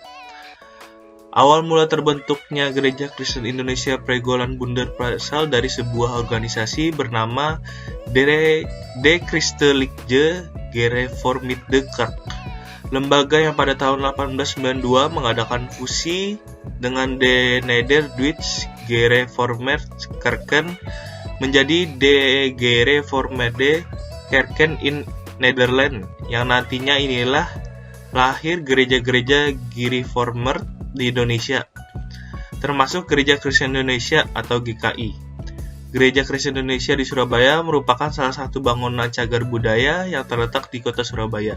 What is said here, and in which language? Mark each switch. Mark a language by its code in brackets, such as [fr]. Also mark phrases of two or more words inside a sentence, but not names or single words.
[id] Awal mula terbentuknya Gereja Kristen Indonesia Pregolan Bundar berasal dari sebuah organisasi bernama De Christelijke Gereformeerde Kerk, lembaga yang pada tahun 1892 mengadakan fusi dengan De Neder-Duitse Gereformeerde Kerken menjadi De Gereformeerde Kerken in Nederland, yang nantinya inilah lahir gereja-gereja Gereformeerd di Indonesia, termasuk Gereja Kristen Indonesia atau GKI. Gereja Kristen Indonesia di Surabaya merupakan salah satu bangunan cagar budaya yang terletak di kota Surabaya.